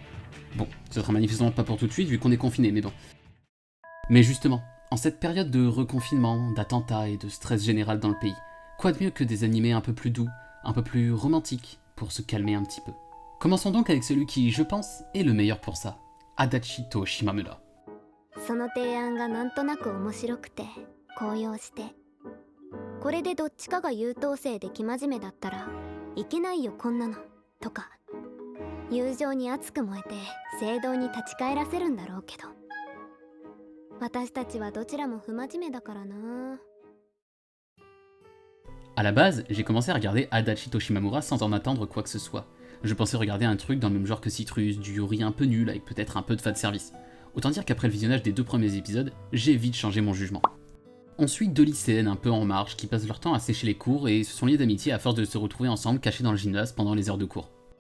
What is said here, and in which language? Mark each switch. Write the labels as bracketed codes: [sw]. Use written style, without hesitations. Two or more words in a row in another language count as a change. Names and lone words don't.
[fr] Bon, ce sera manifestement pas pour tout de suite vu qu'on est confiné, mais bon. Mais justement, En cette période de reconfinement, d'attentats et de stress général dans le pays, quoi de mieux que des animés un peu plus doux, un peu plus romantiques, pour se calmer un petit peu. Commençons donc avec celui qui, je pense, est le meilleur pour ça, Adachito Shimamura. [ja] その提案がなんとなく面白くて高揚して、これでどっちかが優等生で生真面目だったらいけないよこんなのとか、友情に熱く燃えて正道に立ち返らせるんだろうけど、私たちはどちらも不真面目だからな。 [fr] À la base, j'ai commencé à regarder Adachito Shimamura sans en attendre quoi que ce soit. Je pensais regarder un truc dans le même genre que Citrus, du yuri un peu nul avec peut-être un peu de fanservice. Autant dire qu'après le visionnage des 2 premiers épisodes, j'ai vite changé mon jugement. On suit 2 lycéennes un peu en marge qui passent leur temps à sécher les cours et se sont liées d'amitié à force de se retrouver ensemble cachés dans le gymnase pendant les heures de cours.